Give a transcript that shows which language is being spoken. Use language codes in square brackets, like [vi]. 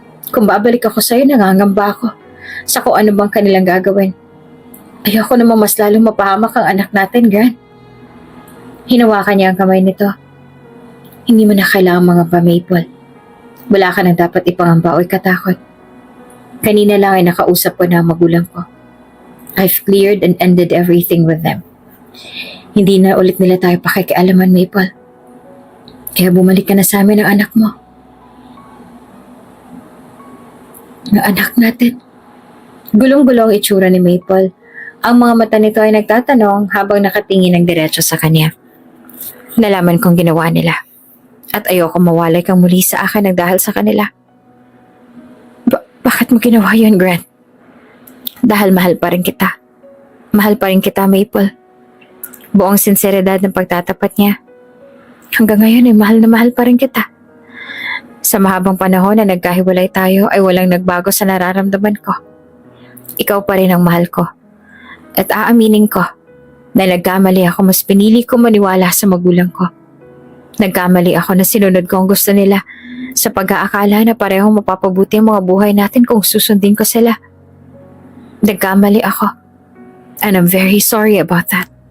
[tl] Kung babalik ako sa'yo, nangangamba ako sa kung ano bang kanilang gagawin. Ayoko namang mas lalong mapahamak ang anak natin, Grant. Hinawakan niya ang kamay nito. Hindi mo na kailangan mga Maple. Wala ka nang dapat ipangamba o ikatakot. Kanina lang ay nakausap ko na ang magulang ko. [en] I've cleared and ended everything with them. [tl] Hindi na ulit nila tayo pakikialaman, Maple. Kaya bumalik ka na sa amin ang anak mo. Na anak natin. Gulong-gulong itsura ni Maple. Ang mga mata nito ay nagtatanong habang nakatingin ng diretso sa kanya. Nalaman kong ginawa nila. At ayoko mawalay kang muli sa akin ng dahil sa kanila. Bakit mo ginawa yun, Grant? Dahil mahal pa rin kita. Mahal pa rin kita, Maple. Buong sinseridad ng pagtatapat niya. Hanggang ngayon ay mahal na mahal pa rin kita. Sa mahabang panahon na nagkahiwalay tayo ay walang nagbago sa nararamdaman ko. Ikaw pa rin ang mahal ko. At aaminin ko na nagkamali ako, mas pinili ko maniwala sa magulang ko. Nagkamali ako na sinunod ko ang gusto nila sa pag-aakala na parehong mapapabuti ang mga buhay natin kung susundin ko sila. Nagkamali ako. [en] And I'm very sorry about that.